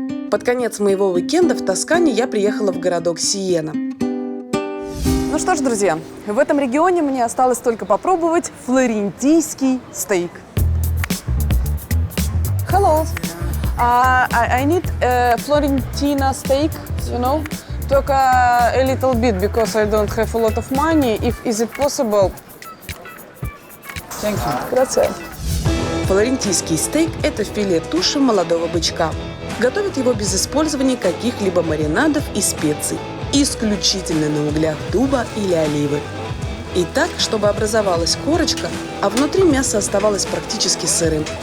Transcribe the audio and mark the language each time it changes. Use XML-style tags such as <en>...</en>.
<ru>Под конец моего уикенда в Тоскане я приехала в городок Сиена. Ну что ж, друзья, в этом регионе мне осталось только попробовать флорентийский стейк.</ru> <en>Hello. I need Florentina steak, you know. Только a little bit, because I don't have a lot of money. Is it possible? Thank you. Grazie.</en> <ru>Флорентийский стейк – это филе туши молодого бычка. Готовят его без использования каких-либо маринадов и специй. Исключительно на углях дуба или оливы. И так, чтобы образовалась корочка, а внутри мясо оставалось практически сырым.</ru>